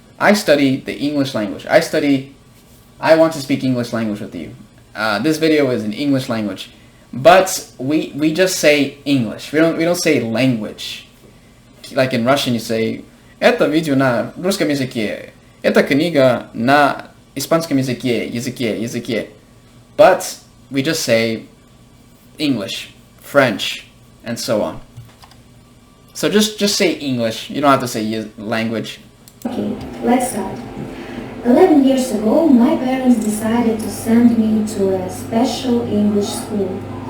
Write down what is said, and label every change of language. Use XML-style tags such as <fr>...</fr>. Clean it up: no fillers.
<en>I study the English language. I want to speak English language with you. This video is in English language. But we just say English. We don't say language. Like in Russian you say</en> <ru>это видео на русском языке. Это книга на испанском языке.</ru> <en>But we just say English, French, and so on. So just say English. You don't have to say language. Okay, let's start. 11 years ago, my parents decided to send me to a special English school.</en>